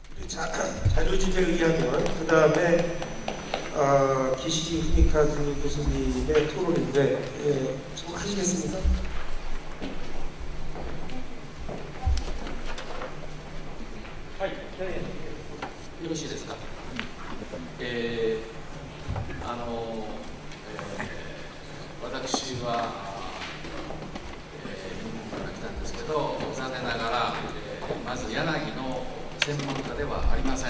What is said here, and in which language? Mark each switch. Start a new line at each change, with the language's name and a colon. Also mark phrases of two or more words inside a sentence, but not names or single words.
Korean: 자료집에 의하면 그 다음에 기시기 후니카즈미 교수님의 토론인데 좀 하시겠습니까?
Japanese: はい、よろしいですか。私は、日本から来たんですけど、残念ながら、まず柳の専門家ではありません。